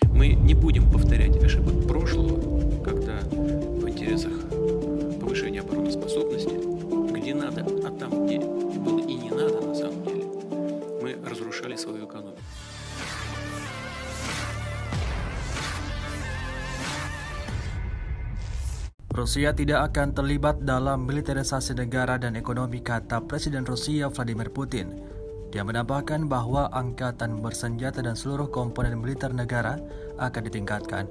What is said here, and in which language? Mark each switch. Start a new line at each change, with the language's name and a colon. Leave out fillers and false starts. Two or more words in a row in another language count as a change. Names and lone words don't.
Russian: Мы не будем повторять ошибок прошлого, когда в интересах повышения обороноспособности, где надо, а там, где было и не надо на самом деле, мы разрушали свою экономику.
Indonesian: Rusia tidak akan terlibat dalam militerisasi negara dan ekonomi, kata Presiden Rusia Vladimir Putin. Dia menambahkan bahwa angkatan bersenjata dan seluruh komponen militer negara akan ditingkatkan.